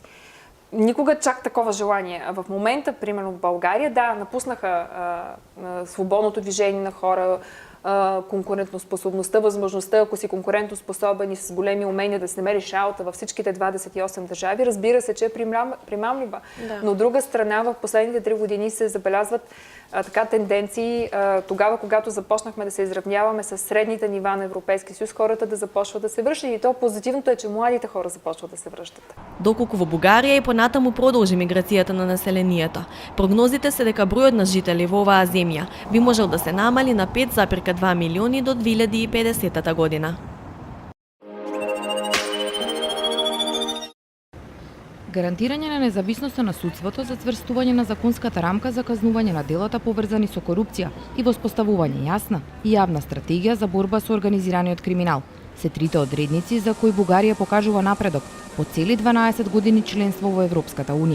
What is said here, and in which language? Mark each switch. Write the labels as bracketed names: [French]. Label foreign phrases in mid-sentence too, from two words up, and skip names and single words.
[Bulgarian] Никога чак такова желание. В момента, примерно в България, да, напуснаха свободното движение на хора, конкурентоспособността, възможността, ако си конкурентоспособен и с големи умения да се намериш работа във всичките 28 държави, разбира се, че е примамлива. Да. Но от друга страна, в последните 3 години се забелязват така тенденции, тогава, когато започнахме да се изравняваме с средните нива на Европейския съюз, хората да започват да се връщат. И то позитивното е, че младите хора започват да се връщат. [Macedonian] Доколку во Бугарија и понатаму продолжи миграцијата на населението, прогнозите се дека бројот на жители во оваа земја би можел да се намали на 5,2 милиони до 2050 година. Гарантирање на независноста на судството за цврстување на законската рамка за казнување на делата поврзани со корупција и воспоставување јасна и јавна стратегија за борба со организираниот криминал се трите одредници за кои Бугарија покажува напредок по цели 12 години членство во Европската унија.